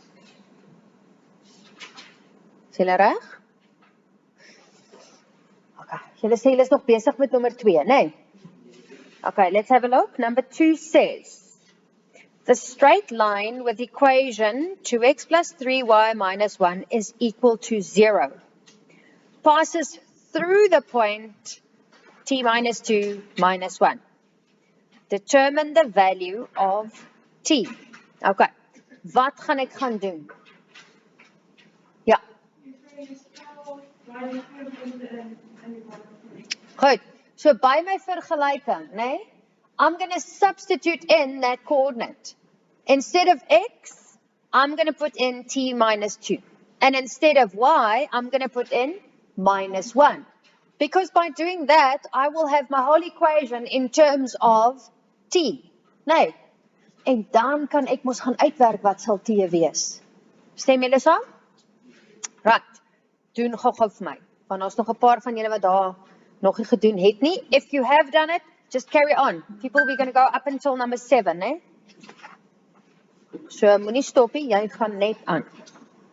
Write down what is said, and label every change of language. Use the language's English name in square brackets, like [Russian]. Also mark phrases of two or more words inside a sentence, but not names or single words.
[Afrikaans] Is julle reg? Okay, julle sê julle is nog besig met nommer 2, nee? [English] Okay, let's have a look. Number 2 says, the straight line with equation 2x plus 3y minus 1 is equal to 0. Passes through the point t minus 2 minus 1. Determine the value of t. [Afrikaans] Okay, wat gaan ek gaan doen? Ja. Goed, so by my vergelyking, nee, [English] I'm going to substitute in that coordinate. Instead of x, I'm going to put in t minus 2. And instead of y, I'm going to put in minus 1. Because by doing that, I will have my whole equation in terms of t. [Afrikaans] Nee. En dan kan ek mos gaan uitwerk wat sal t wees. Stem julle saam? Right. Doen gou-gou vir my. Want ons nog 'n paar van julle wat daar nog nie gedoen het nie. [English] If you have done it, just carry on. People, we're going to go up until number 7, [Afrikaans] né? So moenie stop nie, jy gaan net aan.